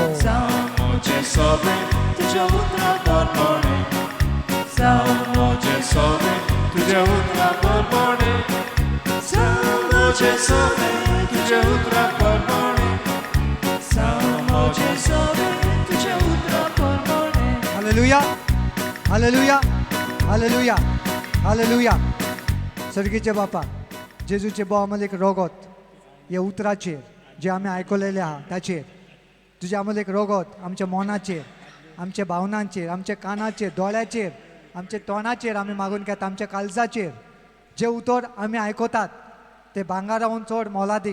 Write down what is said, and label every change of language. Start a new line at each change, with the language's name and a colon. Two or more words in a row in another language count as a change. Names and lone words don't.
Konkani: Moje sobe tujhe utra parmane. Moje sobe tujhe utra parmane. Moje sobe tujhe utra parmane. Moje sobe tujhe utra parmane. हालेलुया, हालेलुया, हालेलुया, हालेलुया. सर्गीचे बापा, जेजूचे भाव आम्हाला एक रोगोत हे उतराचेर जे आम्ही ऐकलेले आहा ताचेर, तुझे आम्हाला एक रोगोत आमच्या मोनाचेर, आमच्या भावनांचेर, आमच्या कानाचेर, दोळ्याचेर, आमच्या तोंडाचेर आम्ही मागून घेता, आमच्या काळजाचेर जे उतर आम्ही ऐकतात ते भांगाराहून चड मोलादीक.